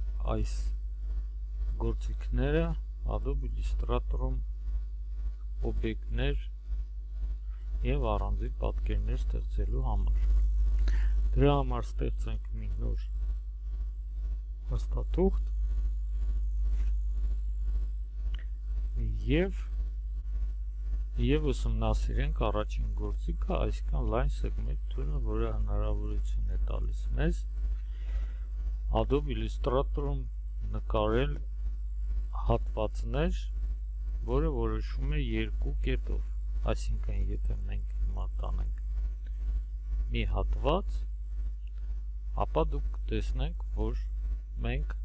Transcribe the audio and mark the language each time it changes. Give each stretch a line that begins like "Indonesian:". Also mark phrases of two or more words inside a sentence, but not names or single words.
Armenian: այս գործիքները Adobe Illustrator-ում օբյեկտներ և առանձին պատկերներ ստեղծելու համար։ Դրա համար ստեղծենք մի նոր հաստատուղթ և ուսումնասիրենք առաջին գործիքը, այսինքն
English: line segment tool-
Armenian: ը, որը հնարավորություն է տալիս մեզ Adobe Illustrator-ում նկարել հատվածներ, որը որոշվում է երկու կետով, այսինքն եթե մենք հիմա տանենք մի հատված, ապա դուք կտեսնենք, որ մենք